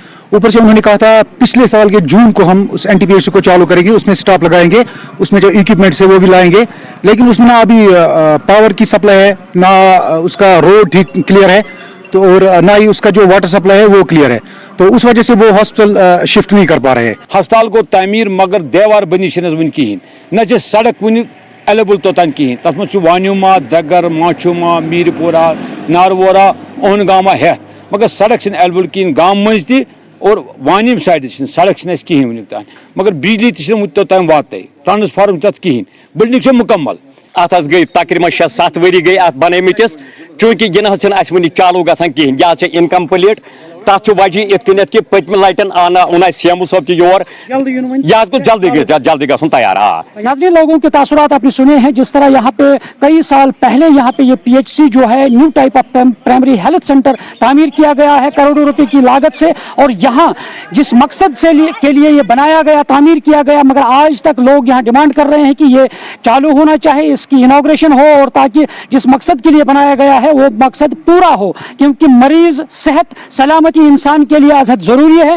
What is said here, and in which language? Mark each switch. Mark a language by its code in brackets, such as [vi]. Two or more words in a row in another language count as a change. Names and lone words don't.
[hi] ऊपर से उन्होंने कहा था पिछले साल के जून को हम उस एनटीपीएस को चालू करेंगे, उसमें स्टाफ लगाएंगे, उसमें जो इक्विपमेंट्स है वो भी लाएंगे, लेकिन उसमें ना अभी पावर की सप्लाई है, ना उसका रोड ठीक क्लियर है, तो और ना ही उसका जो [en] water supply [hi] है वो क्लियर है, तो उस वजह से वो हॉस्पिटल शिफ्ट नहीं कर पा रहे हैं। [ks] हस्पताल को तामीर मगर देवार बनी वन कहें न सड़क वन एवेलेबल तोतान कहें, तथ मज वान्युमा, दगर, माछुमा, मीरपुरा, नारवोरा, ओहनगामा हेत, मगर सड़क एवेलेबल कहें गाम मज ति और वानिम साइड सड़क कहें वन तान, मगर बिजली तोतान वात, ट्रांसफार्म तथ कहें, बिल्डिंग मुकम्मल। अत गई तकरीबन 6-7 वरी गई अत बनमिस, चूंकि यह वन चालू गसान कहें, यह इनकम्प्लीट। तथ वजह इत कि पत्म लटन आना सीएम साहब तौर यह जल्दी गसन तैयार। [hi] यानी लोगों के तासुरात आपने सुने हैं, जिस तरह यहाँ पे कई साल पहले यहाँ पे ये पीएचसी जो है [en] new type of primary health centre [hi] तामीर किया गया है करोड़ों रुपए की लागत से, और यहाँ जिस मकसद से के लिए ये बनाया गया, तामीर किया गया, मगर आज तक लोग यहाँ डिमांड कर रहे हैं कि ये चालू होना चाहिए, इसकी इनॉग्रेशन हो, और ताकि जिस मकसद के लिए बनाया गया है वो मकसद पूरा हो, क्योंकि मरीज सेहत सलामती इंसान के लिए अजहद जरूरी है।